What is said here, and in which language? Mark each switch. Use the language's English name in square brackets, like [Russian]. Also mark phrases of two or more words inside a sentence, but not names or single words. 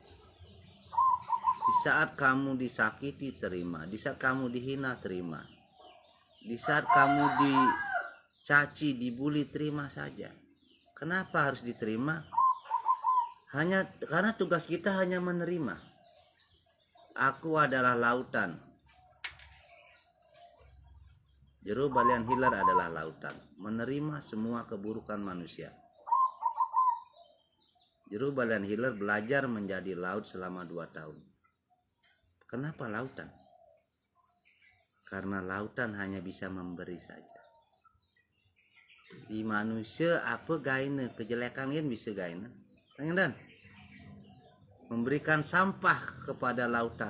[Indonesian] Di saat kamu disakiti, terima. Di saat kamu dihina, terima. Di saat kamu dicaci, dibully, terima saja. Kenapa harus diterima? Hanya karena tugas kita hanya menerima. Aku adalah lautan. Jero balian hilar adalah lautan. Menerima semua keburukan manusia. Jero balian hilar belajar menjadi laut selama 2 tahun. Kenapa lautan? Karena lautan hanya bisa memberi saja. Di manusia apa gaina kejelekan yang bisa gaina? Dan memberikan sampah kepada lautan.